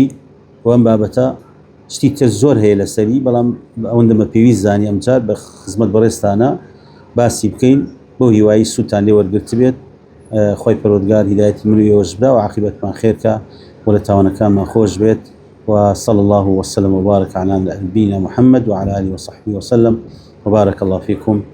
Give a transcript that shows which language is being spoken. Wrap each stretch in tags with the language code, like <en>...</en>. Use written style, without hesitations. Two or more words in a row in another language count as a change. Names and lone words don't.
<ckb>وەم بابەتە شتی تر زۆر هەیە لەسەری، بەڵام ئەوەندەمە پێویست زانی ئەمجار بە خزمەت بەڕێستانە باسی بکەین بۆ هیوایی سووتان لێ وەرگرت بێت. خۆی پەروەردگار هیدایەتی من و ئێوەش بدا و عاقبەتمان خێرکە و لە تاوانەکانمان خۆش بێت.</ckb> <ar>وصلى الله وسلم وبارك على نبينا محمد وعلى آله وصحبه وسلم وبارك الله فيكم.</ar>